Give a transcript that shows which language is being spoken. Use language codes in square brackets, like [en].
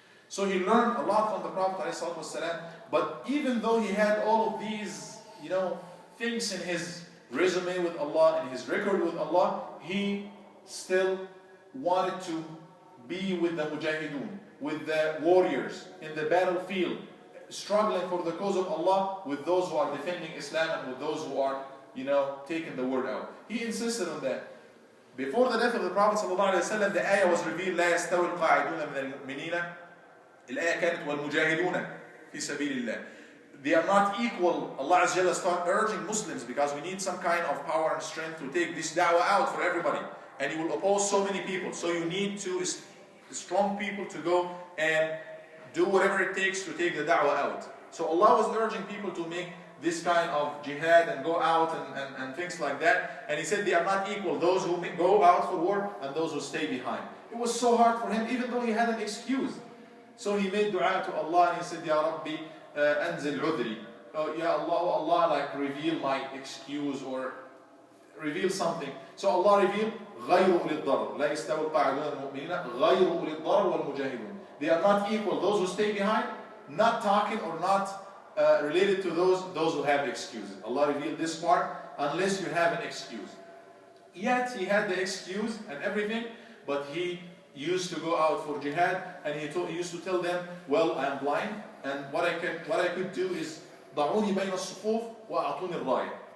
[en] So he learned a lot from the Prophet sallallahu alaihi wasallam. But even though he had all of these, things in his resume with Allah, in his record with Allah, he still wanted to be with the mujahideen, with the warriors in the battlefield, struggling for the cause of Allah with those who are defending Islam and with those who are, taking the word out. He insisted on that. Before the death of the Prophet ﷺ, the ayah was revealed, [ar] لا يستوي القاعدون من المؤمنين. الآية كانت والمجاهدون في سبيل الله. [en] They are not equal. Allah Azza wa Jalla start urging Muslims because we need some kind of power and strength to take this da'wah out for everybody. And He will oppose so many people. So you need strong people to go and do whatever it takes to take the da'wah out. So Allah was urging people to make this kind of jihad and go out and things like that. And He said they are not equal. Those who go out for war and those who stay behind. It was so hard for him, even though he had an excuse. So he made dua to Allah and he said, [ar] Ya Rabbi, anzil udri. [en] Oh, Ya Allah, reveal my excuse or reveal something. So Allah revealed, [ar] غَيْرُ أُولِي الضَّرَرِ لَا يَسْتَوِي الْقَاعِدُونَ الْمُؤْمِنِينَ غَيْرُ أُولِي الضَّرَرِ وَالْمُجَاهِدُونَ. [en] They are not equal. Those who stay behind, not talking or not related to those who have excuses. Allah revealed this part, unless you have an excuse. Yet he had the excuse and everything, but he used to go out for jihad, and he used to tell them, well, I am blind, and what I could do is [ar] ضعوني بين الصفوف وأعطوني الراية.